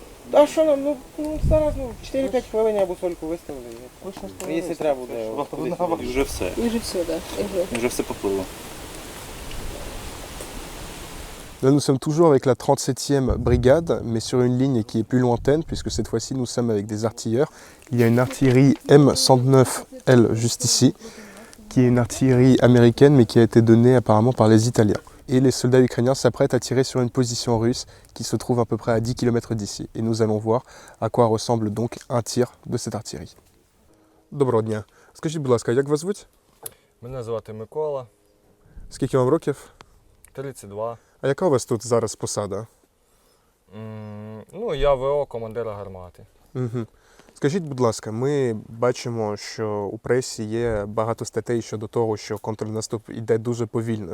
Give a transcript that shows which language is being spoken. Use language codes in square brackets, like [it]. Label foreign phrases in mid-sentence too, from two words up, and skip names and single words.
[uk] А що нам? Ну зараз 4-5 хвилин або сольку виставили. Точно Якщо треба буде. І вже все. И же все, да. І вже все поплило. [fr] Là, nous sommes toujours avec la 37e brigade, mais sur une ligne qui est plus lointaine, puisque cette fois-ci, nous sommes avec des artilleurs. Il y a une artillerie M109L juste ici, qui est une artillerie américaine, mais qui a été donnée apparemment par les Italiens. Et les soldats ukrainiens s'apprêtent à tirer sur une position russe qui se trouve à peu près à 10 km d'ici. Et nous allons voir à quoi ressemble donc un tir de cette artillerie. [uk] Доброго дня. Скажіть, будь ласка, як вас звуть? Мене звати Микола, Скільки вам років? 32. А яка у вас тут зараз посада? Ну, я ВО командира гармати. Угу. Скажіть, будь ласка, ми бачимо, що у пресі є багато статей щодо того, що контрнаступ йде дуже повільно.